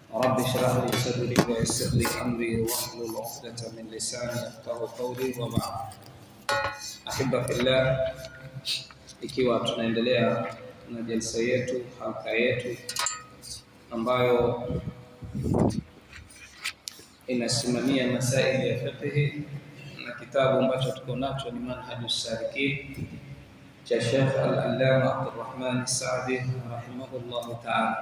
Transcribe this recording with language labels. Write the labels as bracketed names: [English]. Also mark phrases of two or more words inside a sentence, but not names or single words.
[Arabic] رب اشرح لي صدري ويسر لي امري واحلل عقدة من لساني يفقهوا قولي وبعد. أحبة في الله, [Swahili] ikiwa tunaendelea na jalsa yetu, halqa yetu ambayo inasimamia masaili ya fiqh na kitabu ambacho tuko nacho ni Manhajus Salikin cha Sheikh Al-Allama Abdurrahman As-Saadi [Arabic] رحمه الله تعالى.